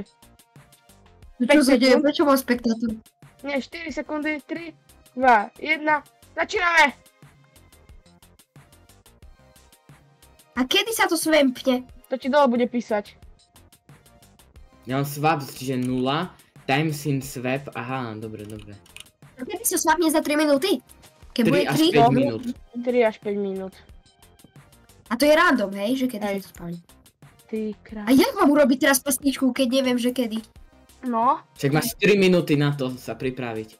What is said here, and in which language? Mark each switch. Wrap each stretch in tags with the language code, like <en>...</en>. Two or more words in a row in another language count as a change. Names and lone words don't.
<sk>Čo sa deje? Prečo mám spektátor? Nie, 4 sekundy, 3, 2, 1, začíname! A kedy sa to svempne? To ti dole bude písať. Ja mám swap, čiže 0,</sk> <en>times in swap,</en> <sk>aha, dobre. A kedy sa swapne za 3 minúty? Keď 3 bude až 3? 5 minút. 3 až 5 minút. A to je random, hej? Že kedy Hej. sa to spáli. Ty krás. A jak mám urobiť teraz pesničku, keď neviem, že kedy? No. Však máš 4 minúty na to sa pripraviť.</sk>